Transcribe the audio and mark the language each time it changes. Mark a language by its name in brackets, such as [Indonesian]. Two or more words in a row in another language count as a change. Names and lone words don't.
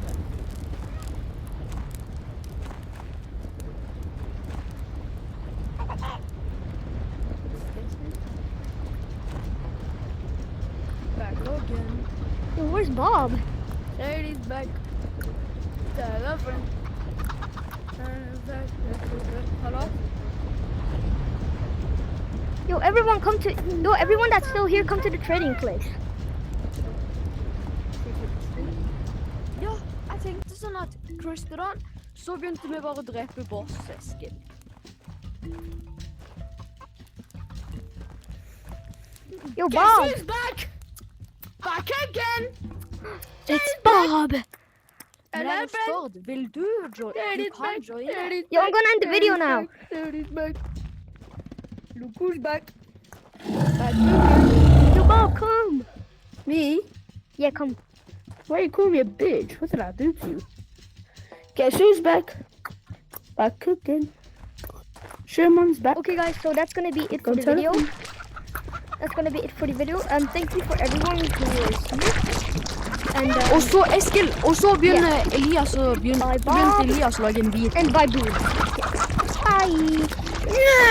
[English] Back again. Yo, where's Bob? There he's back. Hello, friend. Hello? Yo, everyone come to. No, everyone that's still here, come to the trading place. [Norwegian] Ja, jeg tenkte sånn at restaurant, så begynte vi bare å drepe bossesken. [English] Yo, Guess Bob! who's back? Back again. It's Bob! [Norwegian] Men jeg spør, vil du join? Du kan joine. [English] Yo, I'm gonna end the video now. There he's back. Look who's back. Yo, Bob, come! Me? Yeah, come. Why you call me a bitch? What did I do to you? Guess who's back? Back cooking. Sherman's back. Okay, guys, so that's gonna be it for Go the tell video. him. That's gonna be it for the video. Thank you for everyone who was here. And [Norwegian] Og så Eskil, og så begynner Elias å begynte Elias å lage en bil. [English] and bye, boo. Bye.